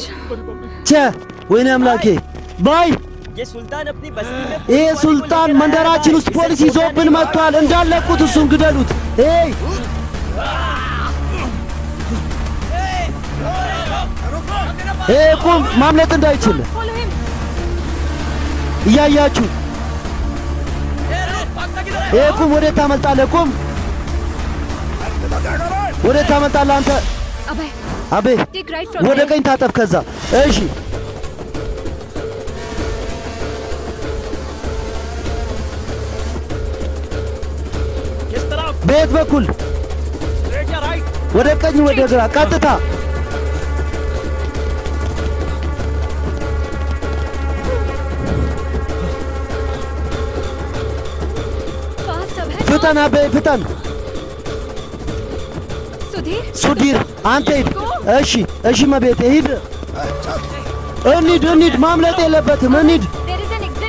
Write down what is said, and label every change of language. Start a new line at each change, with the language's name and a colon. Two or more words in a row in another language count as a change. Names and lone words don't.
Amharic: ቸ ወይኔ አምላኬ ባይ
Hindi: ये सुल्तान अपनी बस्ती में
Amharic: ይህ ሱልጣን መንደራችን ውስጥ ፖሊስ ይዞብን መጥቷል። እንዳለቁት እሱን ግደሉት። ቁም፣ ማምለጥ እንዳይችል
English: Follow him.
Amharic: እያያችሁ። ቁም፣ ወዴት ታመልጣለህ? ቁም፣ ወዴት ታመልጣለህ አንተ?
Hindi: अबे
Amharic: አቤ
English: take right from
Amharic: ወደ
English: there.
Amharic: ቀኝ ታጠፍ። ከዛ እሺ፣
Hindi: किस तरफ
Amharic: በየት በኩል?
Hindi: स्ट्रेट या राइट
Amharic: ወደ ቀኝ፣ ወደ ግራ፣ ቀጥታ።
English: Fast अबे.
Amharic: ፍጠን አቤ ፍጠን። सुधीर. ሱዲር አንተ ሂድ። እሺ እሺ፣ መቤቴ ሂድ። እንሂድ፣ ማምለጥ የለበትም። እንሂድ።
English: There is an exit.